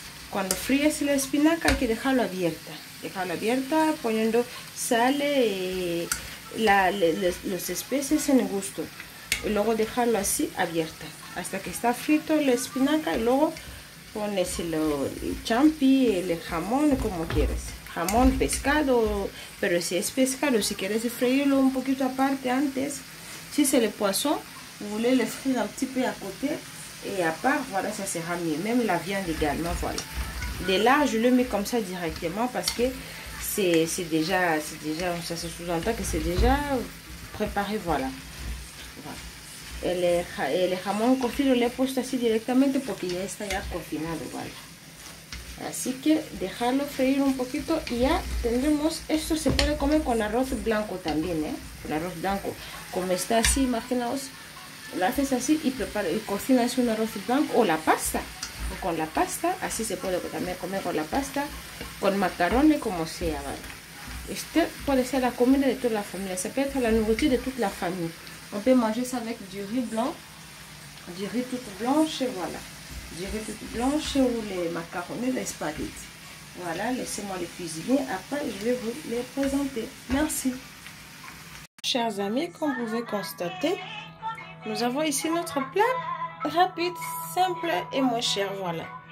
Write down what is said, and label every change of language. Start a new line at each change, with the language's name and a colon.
Spanish: Cuando fríes la espinaca hay que dejarlo abierta poniendo sal y los especies en gusto, y luego dejarlo así abierta hasta que está frito la espinaca, y luego pones el champi, el jamón como quieres. Jamón, pescado, pero si es pescado, si quieres freírlo un poquito aparte antes,
French: si c'est le poisson, vous voulez le frire un petit peu à côté et à part, voilà, ça sera mieux. Même la viande également, voilà. De là, je le mets comme ça directement parce que c'est déjà, ça se sous-entend que c'est déjà préparé, voilà.
Spanish: El jamón cocido le he puesto así directamente porque ya está ya cocinado, vale. Así que dejarlo freír un poquito y ya tendremos. Esto se puede comer con arroz blanco también, con arroz blanco. Como está así, imaginaos, lo haces así y cocinas un arroz blanco o la pasta. O con la pasta, así se puede también comer con la pasta, con macarrones, como sea, ¿vale? Este puede ser la comida de toda la familia,
French: ça peut être la nourriture de toute la famille. On peut manger ça avec du riz blanc, du riz toute blanche, et voilà. Du riz toute blanche ou les macaronis, les spaghettis. Voilà, laissez-moi les cuisiner. Après, je vais vous les présenter. Merci. Chers amis, comme vous pouvez constater, nous avons ici notre plat rapide, simple et moins cher. Voilà.